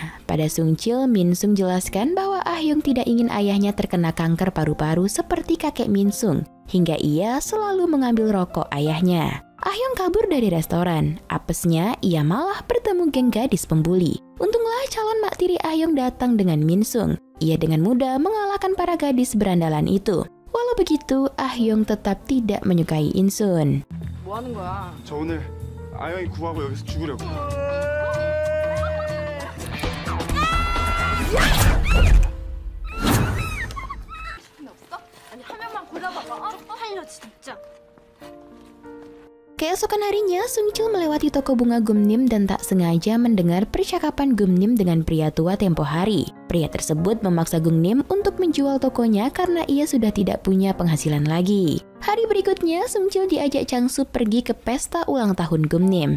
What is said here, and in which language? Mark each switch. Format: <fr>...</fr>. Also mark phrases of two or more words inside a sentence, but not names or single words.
<id>Pada Sungcil, Minsung jelaskan bahwa Ah Hyung tidak ingin ayahnya terkena kanker paru-paru seperti kakek Minsung, hingga ia selalu mengambil rokok ayahnya. Ah Hyung kabur dari restoran. Apesnya, ia malah bertemu geng gadis pembuli. Untunglah calon mak tiri Ah Hyung datang dengan Minsung. Ia dengan mudah mengalahkan para gadis berandalan itu. Walau begitu, Ah Hyung tetap tidak menyukai Insun.</id> <ko>뭐 하는 거야? 저 오늘 아영이 구하고 여기서 죽으려고. 없어? 아니 한 명만 골라봐봐. 쪽팔려 진짜.</ko> <id>Keesokan harinya, Sungcil melewati toko bunga Gumnim dan tak sengaja mendengar percakapan Gumnim dengan pria tua tempo hari. Pria tersebut memaksa Gumnim untuk menjual tokonya karena ia sudah tidak punya penghasilan lagi. Hari berikutnya, Sungcil diajak Changsu pergi ke pesta ulang tahun Gumnim.</id>